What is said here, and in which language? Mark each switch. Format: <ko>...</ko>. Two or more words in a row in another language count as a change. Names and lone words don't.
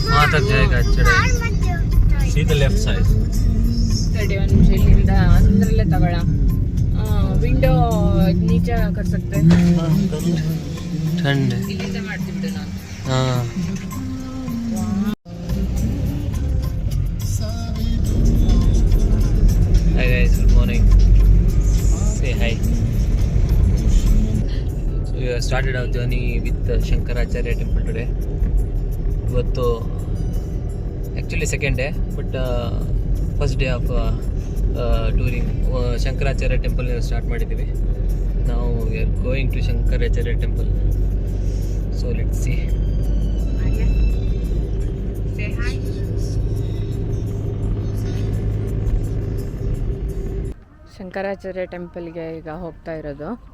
<hi>तक जाएगा चढ़ाई.</hi> <en>See the left side.</en> <kn>तड़े ಒಂದು ನಿಮಿಷ ಇಲ್ಲಿಂದ ಅಂದ್ರಲ್ಲೇ ತಗೊಳ.</kn> <hi>ವಿಂಡೋ नीचे कर सकते हैं. ठंड है.</hi> <kn>ಇಲ್ಲಿಂದ ಮಾಡ್ತೀನಿ ಬಿಡು ನಾನು.</kn> <hi>हाँ.</hi> <en>Hi guys, good morning. Say hi. So we have started our journey with Shankaracharya temple today. ಇವತ್ತು actually second day but first day of touring. Shankaracharya temple start</en> <kn>ಮಾಡಿದ್ದೀವಿ. ನಾವು</kn> <en>we are going to Shankaracharya temple. so let see.</en> <kn>ಶಂಕರಾಚಾರ್ಯ ಟೆಂಪಲ್ಗೆ ಈಗ ಹೋಗ್ತಾ ಇರೋದು.</kn>